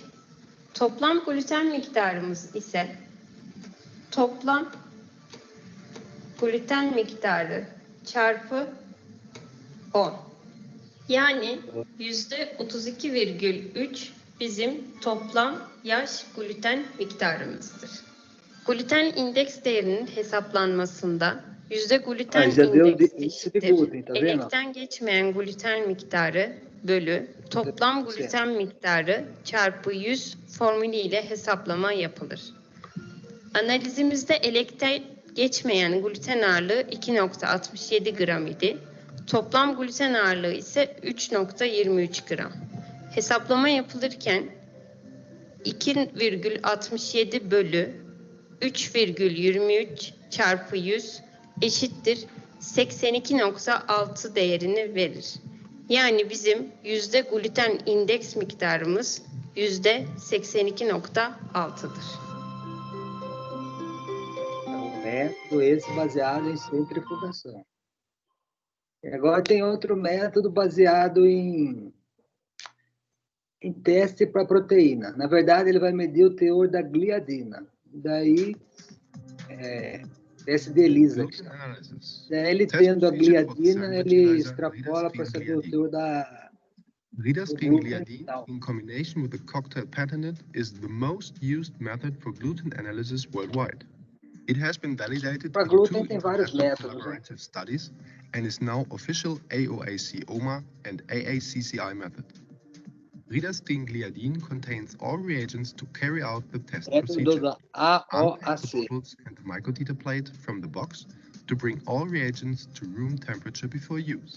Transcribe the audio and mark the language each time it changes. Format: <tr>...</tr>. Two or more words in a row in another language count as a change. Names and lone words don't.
<tr>Toplam gluten miktarımız ise toplam gluten miktarı çarpı 10. Yani %32,3 bizim toplam yaş gluten miktarımızdır. Gluten indeks değerinin hesaplanmasında gluten</tr> <pt>já deu</pt> <tr>indeks</tr> <pt>índice de</pt> <tr>eşittir</tr> <pt>glúten, tá vendo?</pt> <tr>elekten geçmeyen gluten miktarı bölü toplam gluten miktarı çarpı 100 formülüyle hesaplama yapılır. Analizimizde elekten geçmeyen gluten ağırlığı 2,67 gram idi. Toplam gluten ağırlığı ise 3,23 gram. Hesaplama yapılırken 2,67 bölü 3,23 çarpı 100 eşittir 82,6 değerini verir. Yani bizim gluten indeks miktarımız %82,6'dır.</tr> <pt>Método esse baseado em centrifugação. E agora tem outro método baseado em em teste para proteína. Na verdade, ele vai medir o teor da gliadina. Daí, teste de ELISA. Daí, ele tendo a gliadina, ele extrapola para saber o teor da</pt> <en>Ridastine gliadine, in combination with the cocktail patented, is the most used method for gluten analysis worldwide. It has been validated</en> <pt>Para</pt> <en>in</en> <pt>glúten 2 tem vários</pt> <en>international</en> <pt>métodos, né?</pt> <en>collaborative studies and is now official AOAC OMA and AACCI method. Ridastine gliadine contains all reagents to carry out the test</en> <pt>Método</pt> <en>procedure.</en> <pt>da</pt> <en>Unpack the AOAC. bottles and the microliter plate from the box to bring all reagents to room temperature before use.</en>